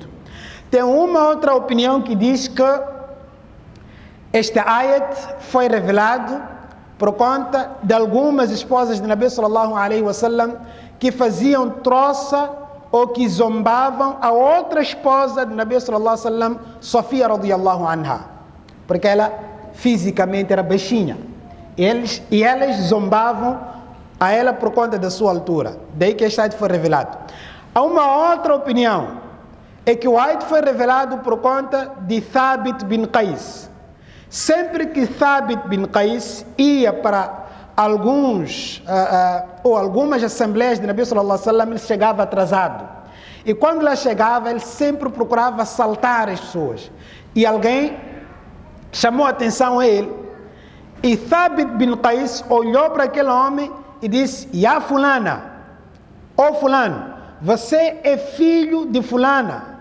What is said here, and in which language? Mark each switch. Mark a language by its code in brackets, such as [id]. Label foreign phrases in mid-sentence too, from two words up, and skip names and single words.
[pt] Tem uma outra opinião que diz que esta ayat foi revelado por conta de algumas esposas de Nabi [ar] sallallahu alaihi wasallam [pt] que faziam troça ou que zombavam a outra esposa de Nabi [ar] sallallahu alaihi wasallam, [pt] Sofia [ar] radiyallahu anha, [pt] porque ela fisicamente era baixinha. E elas zombavam a ela por conta da sua altura. Daí que este ayat foi revelado. Há uma outra opinião, é que o Eid foi revelado por conta de Thabit bin Qais. Sempre que Thabit bin Qais ia para algumas assembleias de Nabi [ar] sallallahu alaihi wasallam, [pt] ele chegava atrasado. E quando lá chegava, ele sempre procurava assaltar as pessoas. E alguém chamou a atenção a ele. E Thabit bin Qais olhou para aquele homem e disse: [ar] Ya fulana, [pt] ó fulano, você é filho de fulana?